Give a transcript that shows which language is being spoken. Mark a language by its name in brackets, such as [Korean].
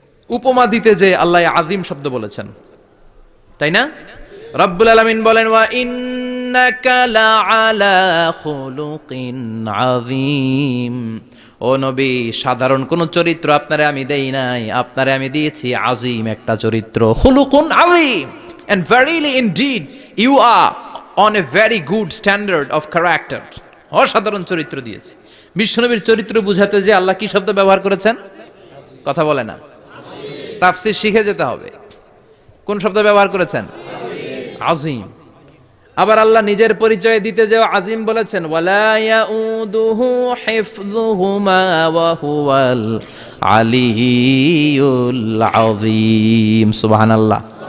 [Bangla] উপমা দিতে যে আল্লাহ আজিম শব্দ বলেছেন, তাই না? রব্বুল আলামিন বলেন [Arabic] ওয়া ইন্নাকা লাআলা খুলুকিন আযীম। [Bangla] ও নবী, সাধারণ কোন চরিত্র আপনারে আমি দেই নাই, আপনারে আমি দিয়েছি আজিম একটা চরিত্র, খুলুকুন আযীম। [English] And verily indeed you are on a very good standard of character. [Bangla] অসাধারণ চরিত্র দিয়েছি। বিশ্বনবীর চরিত্র বুঝাতে যে আল্লাহ কি শব্দ ব্যবহার করেছেন? কথা বলে না, তাফসীর শিখে যেতে হবে। কোন শব্দ ব্যবহার করেছেন? আজিম। আবার আল্লাহ নিজের পরিচয় দিতে যে আজিম বলেছেন, [Arabic] ওয়ালা ইয়াউদুহু হিফযুহুমা ওয়া হুয়াল আলিয়্যুল আযীম। [Bangla] সুবহানাল্লাহ।